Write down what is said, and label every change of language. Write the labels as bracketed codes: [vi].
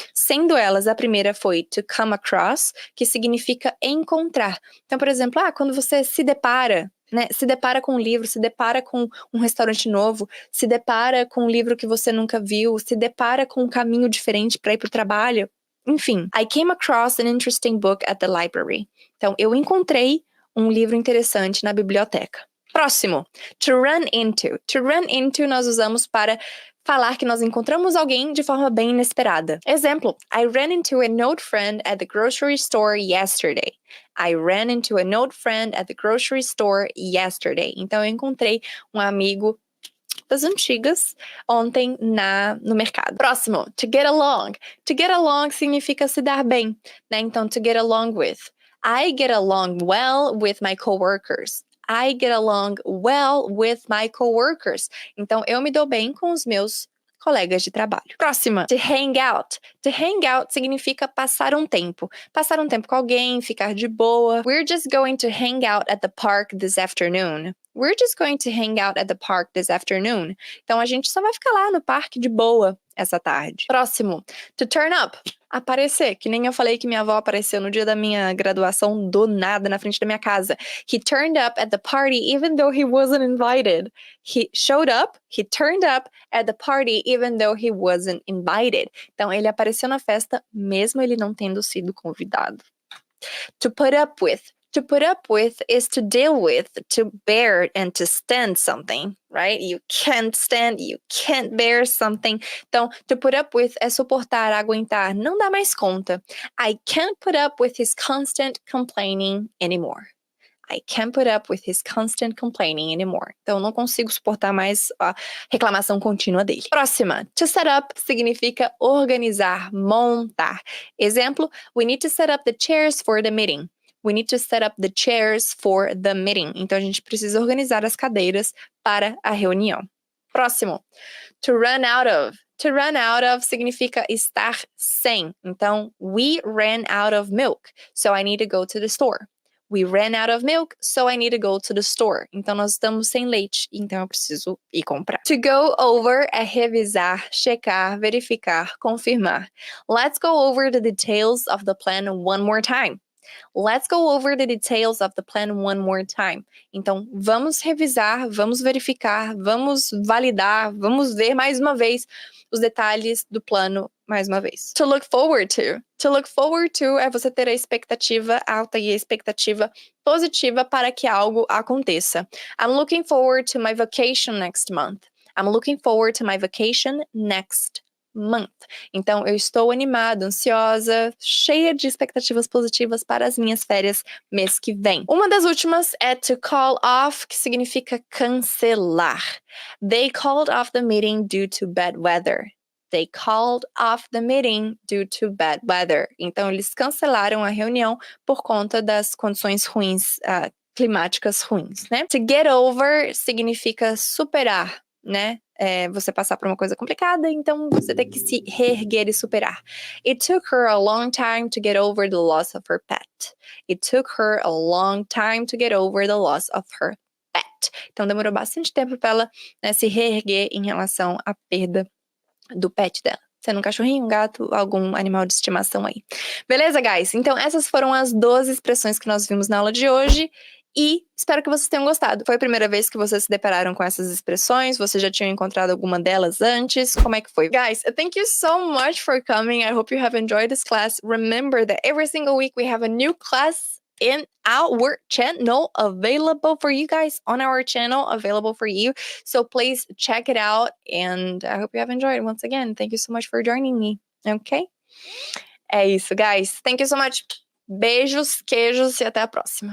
[pt] Sendo elas, a primeira foi to come across, que significa encontrar. Então, por exemplo, quando você se depara, né? Se depara com um livro, se depara com um restaurante novo, se depara com um livro que você nunca viu, se depara com um caminho diferente para ir para o trabalho. Enfim, [en] I came across an interesting book at the library. [pt] Então, eu encontrei um livro interessante na biblioteca. Próximo, to run into. To run into nós usamos para falar que nós encontramos alguém de forma bem inesperada. Exemplo, [en] I ran into an old friend at the grocery store yesterday. I ran into an old friend at the grocery store yesterday. [pt] Então, eu encontrei um amigo das antigas ontem no mercado. Próximo, to get along. [en] To get along [pt] significa se dar bem, né? Então, [en] to get along with. I get along well with my coworkers. I get along well with my coworkers. [pt] Então, eu me dou bem com os meus colegas de trabalho. Próxima, to hang out. To hang out significa passar um tempo. Passar um tempo com alguém, ficar de boa. [en] We're just going to hang out at the park this afternoon. We're just going to hang out at the park this afternoon. [pt] Então, a gente só vai ficar lá no parque de boa essa tarde. Próximo, to turn up. Aparecer, que nem eu falei que minha avó apareceu no dia da minha graduação do nada na frente da minha casa. [en] He turned up at the party even though he wasn't invited. He showed up, he turned up at the party even though he wasn't invited. [pt] Então, ele apareceu na festa mesmo ele não tendo sido convidado. [en] To put up with. To put up with is to deal with, to bear, and to stand something, right? You can't stand, you can't bear something. [pt] Então, to put up with é suportar, aguentar, não dá mais conta. [en] I can't put up with his constant complaining anymore. I can't put up with his constant complaining anymore. [pt] Então, não consigo suportar mais a reclamação contínua dele. Próxima. To set up significa organizar, montar. Exemplo, [en] we need to set up the chairs for the meeting. We need to set up the chairs for the meeting. [pt] Então, a gente precisa organizar as cadeiras para a reunião. Próximo. To run out of. To run out of significa estar sem. Então, [en] we ran out of milk, so I need to go to the store. We ran out of milk, so I need to go to the store. [pt] Então, nós estamos sem leite, então eu preciso ir comprar. To go over é revisar, checar, verificar, confirmar. [en] Let's go over the details of the plan one more time. Let's go over the details of the plan one more time. [pt] Então, vamos revisar, vamos verificar, vamos validar, vamos ver mais uma vez os detalhes do plano mais uma vez. To look forward to. To look forward to é você ter a expectativa alta e a expectativa positiva para que algo aconteça. [en] I'm looking forward to my vacation next month. I'm looking forward to my vacation next month. [pt] Então, eu estou animada, ansiosa, cheia de expectativas positivas para as minhas férias mês que vem. Uma das últimas é to call off, que significa cancelar. [en] They called off the meeting due to bad weather. They called off the meeting due to bad weather. [pt] Então, eles cancelaram a reunião por conta das condições ruins, climáticas ruins, né? To get over significa superar, né? Você passar por uma coisa complicada, então você tem que se reerguer e superar. It took her a long time to get over the loss of her pet. It took her a long time to get over the loss of her pet. Então demorou bastante tempo para ela, né, se reerguer em relação à perda do pet dela. Sendo um cachorrinho, um gato, algum animal de estimação aí. Beleza, guys? Então essas foram as 12 expressões que nós vimos na aula de hoje. E espero que vocês tenham gostado. Foi a primeira vez que vocês se depararam com essas expressões? Vocês já tinham encontrado alguma delas antes? Como é que foi? [en] Guys, thank you so much for coming. I hope you have enjoyed this class. Remember that every single week we have a new class in our channel available for you guys, on our channel available for you. So please check it out. And I hope you have enjoyed. Once again, thank you so much for joining me. Okay? [pt] É isso, guys. [en] Thank you so much. [pt] Beijos, queijos e até a próxima.